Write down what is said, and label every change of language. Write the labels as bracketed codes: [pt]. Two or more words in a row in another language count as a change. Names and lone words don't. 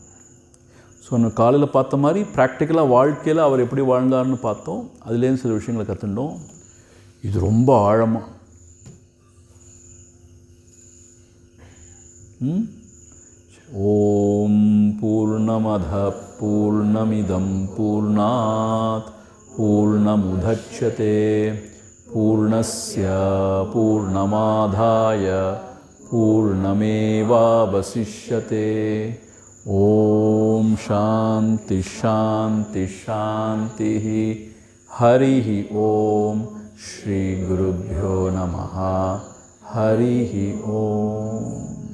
[ta] ஸோ நம்ம காலையில் பார்த்த மாதிரி ப்ராக்டிக்கலாக வாழ்க்கையில் அவர் எப்படி வாழ்ந்தார்னு பார்த்தோம். அதுலேருந்து சில விஷயங்களை கற்றுட்டோம். இது ரொம்ப ஆழமாக [sa] ॐ पूर्णमदः पूर्णमिदम् पूर्णात् पूर्णमुदच्यते पूर्णस्य पूर्णमादाय पूर्णमेवावशिष्यते. ॐ शान्तिः शान्तिः शान्तिः. हरिः ॐ। श्री गुरुभ्यो नमः. हरिः ॐ.